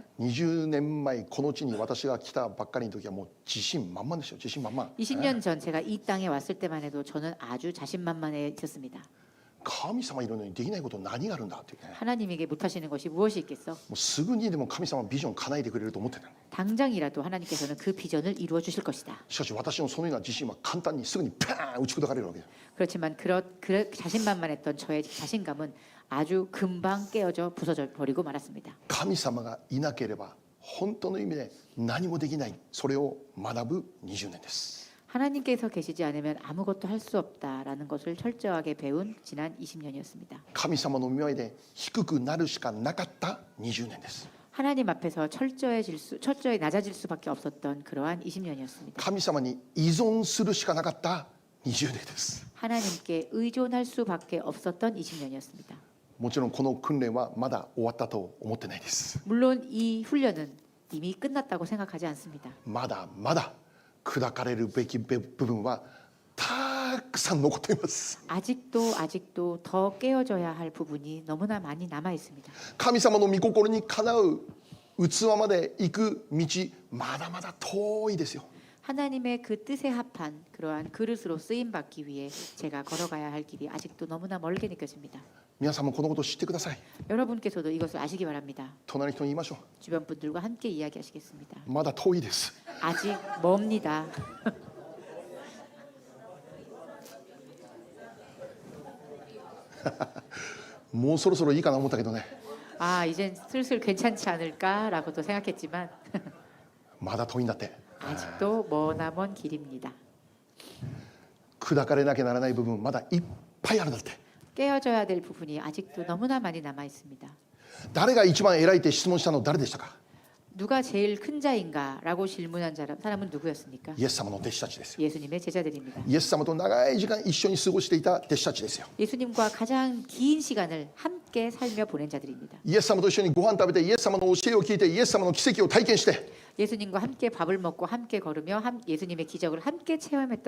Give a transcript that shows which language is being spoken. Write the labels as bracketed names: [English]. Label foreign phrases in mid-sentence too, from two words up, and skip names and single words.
[Japanese] 20 年前この地に私が来たばっかりの時はもう自信満々ですよ。自信満々。 [Korean] 20년 전 제가 이 땅에 왔을 때만 해도 저는 아주 자신만만해 있었습니다. [Japanese] 神様いるのにできないこと何があるんだっていうね。 [Korean] 하나님에게 못하시는 것이 무엇이 있겠어? [Japanese] もうすぐにでも神様はビジョン叶えてくれると思ってたの。 [Korean] 당장이라도 하나님께서는 그 비전을 이루어 주실 것이다. [Japanese] しかし私のそのような自信は簡単にすぐにパーン打ち砕かれるわけです。 [Korean] 그렇지만 자신만만했던 저의 자신감은 아주 금방 깨어져 부서져 버리고 말았습니다. [Japanese] 神様がいなければ本当の意味で何もできない、それを学ぶ20年です。 [Korean] 하나님께서 계시지 않으면 아무것도 할 수 없다라는 것을 철저하게 배운 지난 20년이었습니다. [Japanese] 神様の御前で低くなるしかなかった20年です。 [Korean] 하나님 앞에서 철저히 낮아질 수밖에 없었던 그러한 20년이었습니다. [Japanese] 神様に依存するしかなかった20年です。 [Korean] 하나님께 의존할 수밖에 없었던 20년이었습니다. [Japanese] もちろんこの訓練はまだ終わったと思ってないです。 [Korean] 물론 이 훈련은 이미 끝났다고 생각하지 않습니다. [Japanese] まだまだ砕かれるべき部分はたくさん残っています。 [Korean] 아직도 더 깨어져야 할 부분이 너무나 많이 남아 있습니다. [Japanese] 神様の御心にかなう器まで行く道、まだまだ遠いですよ。 [Korean] 하나님의 그 뜻에 합한 그러한 그릇으로 쓰임 받기 위해 제가 걸어가야 할 길이 아직도 너무나 멀게 느껴집니다. [Japanese] 皆さんもこのことを知ってください。 [Korean] 여러분께서도 이것을 아시기 바랍니다. [Japanese] 隣の人に言いましょ [Korean] 주변 분들과 함께 이야기하시겠습니다. [Japanese] う。まだ遠いです。 [Korean] 아직 멉니다. [Japanese] もうそろそろいいかな思ったけどね。 [Korean] 아, 이젠 슬슬 괜찮지 않을까라고도 생각했지만 [Japanese] まだ遠いんだって。 [Korean] 아직도 머나먼 길입니다. [Japanese] 砕かれなきゃならない部分まだいっぱいあるんだって。 [Korean] 깨어져야 될 부분이 아직도 너무나 많이 남아 있습니다. [Japanese] 誰が一番偉いって質問したの誰でしたか。 [Korean] 누가 제일 큰 자인가라고 질문한 사람은 누구였습니까? [Japanese] イエス様の弟子たちですよ。 [Korean] 예수님의 제자들입니다. [Japanese] イエス様と長い時間一緒に過ごしていた弟子たちですよ。 [Korean] 예수님과 가장 긴 시간을 함께 살며 보낸 자들입니다. [Japanese] イエス様と一緒にご飯食べて、イエス様の教えを聞いて、イエス様の奇跡を体験して、 [Korean] 예수님과 함께 밥을 먹고 함께 걸으며 예수님의 기적을 함께 체험했던